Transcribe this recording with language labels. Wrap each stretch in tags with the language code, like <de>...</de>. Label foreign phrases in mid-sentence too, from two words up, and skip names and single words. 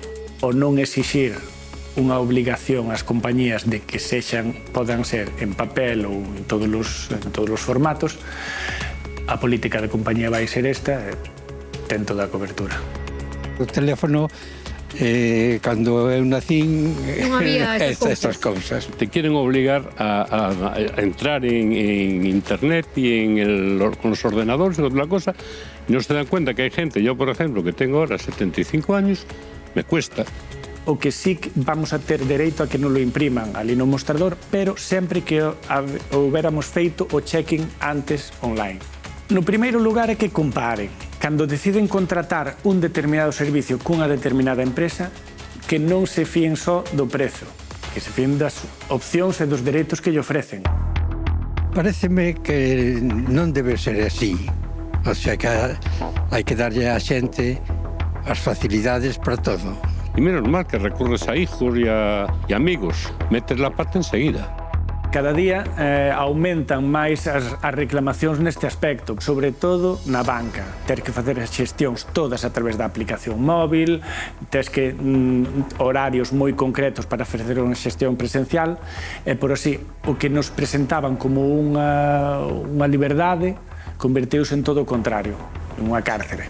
<gl>O non exixir unha obligación ás compañías de que podan ser en papel ou en todos os formatos, a política de compañía vai ser esta, ten toda a cobertura. O teléfono, cando eu nacín, non había estas cousas.</gl> <es>Te quieren obligar a entrar en internet y con los ordenadores y otra cosa, y no se dan cuenta que hay gente, yo por ejemplo, que tengo ahora 75 años, me cuesta.</es> <gl>O que sí que vamos a ter dereito a que non lo impriman ali no mostrador, pero sempre que houbéramos feito o check-in antes online. No primeiro lugar é que comparen. Cando deciden contratar un determinado servicio cunha determinada empresa, que non se fíen só do prezo, que se fíen das opcións e dos dereitos que lle ofrecen. Paréceme que non debe ser así.</gl> <es>O sea</es> <gl>que hai que darlle á xente as facilidades para todo.</gl> <es>Y menos mal que recurres a hijos y amigos, metes la pata enseguida.</es> <gl>Cada día aumentan máis as reclamacións neste aspecto, sobre todo na banca. Ter que facer as xestións todas a través da aplicación móvil, tes que horarios moi concretos para facer unha xestión presencial, e por así, o que nos presentaban como unha liberdade, converteuse en todo o contrario, en unha cárcere.</gl>